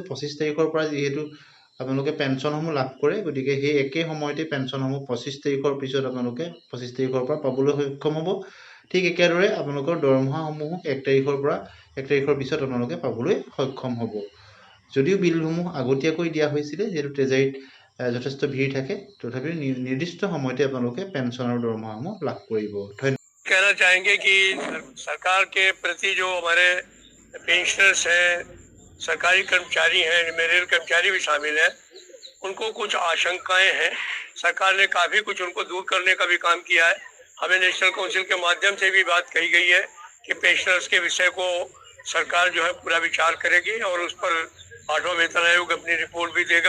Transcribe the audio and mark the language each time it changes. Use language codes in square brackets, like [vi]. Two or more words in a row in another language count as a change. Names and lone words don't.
[as] 25 তাৰিখৰ পৰা যেহেতু আপোনালোকে পেনচনসমূহ লাভ কৰে গতিকে সেই একে সময়তে পেনচনসমূহ 25 তাৰিখৰ পিছত আপোনালোকে 25 তাৰিখৰ পৰা পাবলৈ সক্ষম হ'ব ঠিক একেদৰে আপোনালোকৰ দৰমহাসমূহ 1 তাৰিখৰ পৰা 1 তাৰিখৰ পিছত আপোনালোকে পাবলৈ সক্ষম হ'ব যদিও বিলসমূহ আগতীয়াকৈ দিয়া হৈছিল যেটো ট্ৰেজাৰীত যথেষ্ট ভিৰ থাকে তথাপি নিৰ্দিষ্ট সময়তে আপোনালোকে পেনচন আৰু দৰমহাসমূহ লাভ কৰিব ধন্যবাদ [hi] कहना चाहेंगे कि सरकार के प्रति जो हमारे पेंशनर्स हैं सरकारी कर्मचारी हैं मेरे कर्मचारी भी शामिल हैं उनको कुछ आशंकाएं हैं। सरकार ने काफी कुछ उनको दूर करने का भी काम किया है। हमें नेशनल काउंसिल के माध्यम से भी बात कही गई है कि पेंशनर्स के विषय को सरकार जो है पूरा विचार करेगी और उस पर 8वां वेतन आयोग अपनी रिपोर्ट भी देगा।